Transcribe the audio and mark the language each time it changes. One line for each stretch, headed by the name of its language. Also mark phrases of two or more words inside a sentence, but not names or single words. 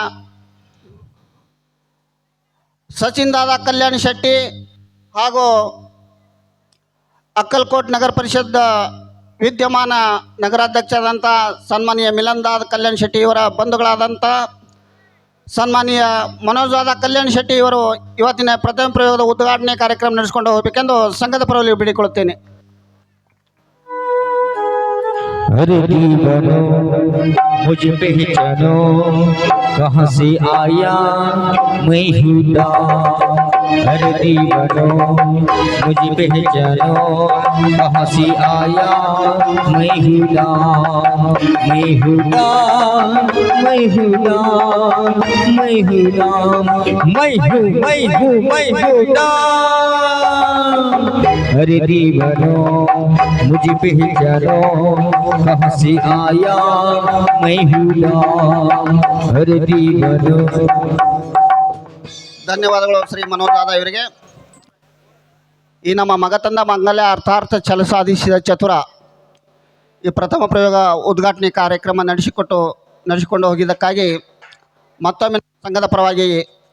Kannada: ಸಚಿನ್ ದಾದಾ ಕಲ್ಯಾಣ್ ಶೆಟ್ಟಿ ಹಾಗೂ ಅಕ್ಕಲಕೋಟ್ ನಗರ ಪರಿಷತ್ ವಿದ್ಯಮಾನ ನಗರಾಧ್ಯಕ್ಷರಾದಂಥ ಸನ್ಮಾನೀಯ ಮಿಲನ್ ದಾದಾ ಕಲ್ಯಾಣ್ ಶೆಟ್ಟಿ ಇವರ ಬಂಧುಗಳಾದಂಥ ಸನ್ಮಾನೀಯ ಮನೋಜ್ ದಾದಾ ಕಲ್ಯಾಣ್ ಶೆಟ್ಟಿ ಇವರು ಇವತ್ತಿನ ಪ್ರಥಮ ಪ್ರಯೋಗದ ಉದ್ಘಾಟನೆ ಕಾರ್ಯಕ್ರಮ ನಡೆಸಿಕೊಂಡು ಹೋಗಬೇಕೆಂದು ಸಂಘದ ಪರವಾಗಿ ಬೇಡಿಕೊಳ್ಳುತ್ತೇನೆ.
Hindi: अरे दीवानो मुझ पहचानो कहाँ से आया मैं हूँ डाक. अरे दीवानो मुझ पहचानो कहाँ से आया मैं हूँ डाक. मैं हूँ डाक, मैं हूँ डाक, मैं हूँ डाक, मैं हूँ डाक. अरे दीवानो मुझे पहचानो कहाँ से आया मैं हूँ डाक. अरे दीवानो.
Kannada: ಧನ್ಯವಾದಗಳು ಶ್ರೀ ಮನೋಜ್ ದಾದಾ ಇವರಿಗೆ. ಈ ನಮ್ಮ ಮಗತಂದ ಮಾಂಗಲ್ಯ ಅರ್ಥಾರ್ಥ ಛಲ ಸಾಧಿಸಿದ ಚತುರ ಈ ಪ್ರಥಮ ಪ್ರಯೋಗ ಉದ್ಘಾಟನೆ ಕಾರ್ಯಕ್ರಮ ನಡೆಸಿಕೊಂಡು ಹೋಗಿದ್ದಕ್ಕಾಗಿ ಮತ್ತೊಮ್ಮೆ ಸಂಘದ ಪರವಾಗಿ